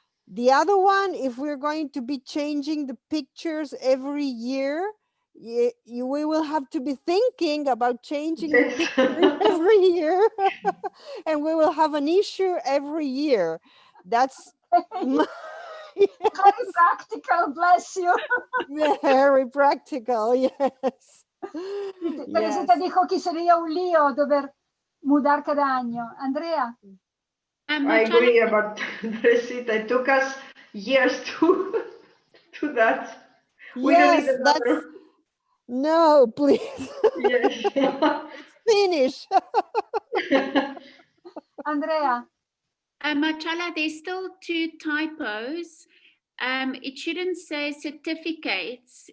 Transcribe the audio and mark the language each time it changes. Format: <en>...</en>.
<en>The other one, if we're going to be changing the pictures every year, we will have to be thinking about changing the Yes. picture every year, and we will have an issue every year. That's Very practical, bless you. very practical, yes.</en> <es>Teresita dijo que sería un lío dover mudar cada año.</es> <en>Andrea? I agree about Teresita. It took us years to do that. We don't need Yes, another. no, please. Yes. Finish. Andrea? Marcella, there's still two typos. It shouldn't say certificates.</en>